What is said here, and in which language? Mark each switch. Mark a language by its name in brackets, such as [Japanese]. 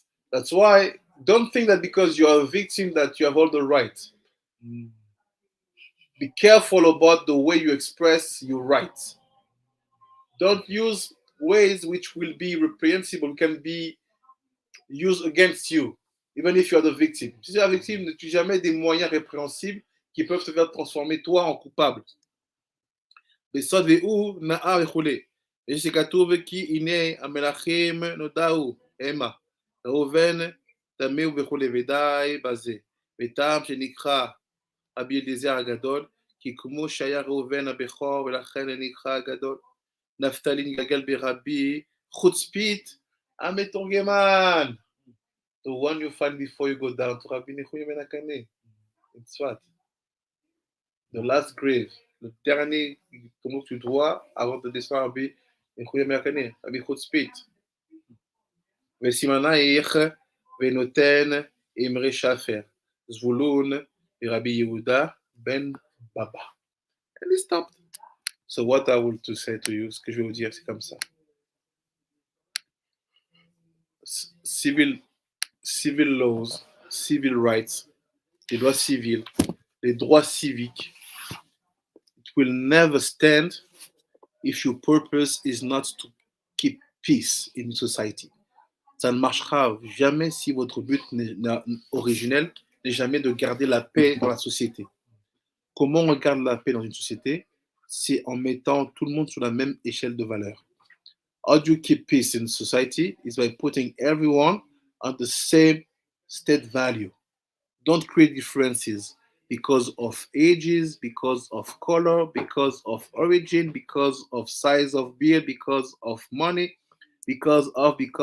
[English] That's why, don't think that because you are a victim that you have all the right. Be careful about the way you express your rights. Don't use ways which will be reprehensible, can be used against you, even if you are the victim. [French] Si tu es la victime, n'utilise jamais des moyens répréhensibles qui peuvent te faire transformer toi en coupable. [Hebrew] בסוד והוא נאה וכולי. יש שכתוב כי הנה המלכים נודעו המה, ראובן תמהו וכולי, ודי בזה. וטעם שנקרא רבי אליעזר הגדול, כי כמו שהיה ראובן הבכור ולכן נקרא הגדול. נפתלי נגלגל ברבי חוצפית המתורגמן. [English] The one you find before you go down to רבי נחוניה בן הקנה, in Tzfat. The last grave, [French] le dernier tombeau que tu dois avant de descendre רבי נחוניה בן הקנה, רבי חוצפית. [Hebrew] וסימנייך ונותן אמרי שפר, זבולון ורבי יהודה ben Baba. [English] And he stopped. So what I want to say to you, [French] ce que je vais vous dire, [English] c'est comme ça. Civil laws, civil rights, [French] les lois civiles, les droits civiques, [English] it will never stand if your purpose is not to keep peace in society. [French] Ça ne marchera jamais si votre but originel n'est jamais de garder la paix dans la société. Comment on garde la paix dans une société? C'est en mettant tout le monde sur la même échelle de valeur. [English] How do you keep peace in society? Is by putting everyone on the same state value. Don't create differences because of ages, because of color, because of origin, because of size of beard, because of money, because of.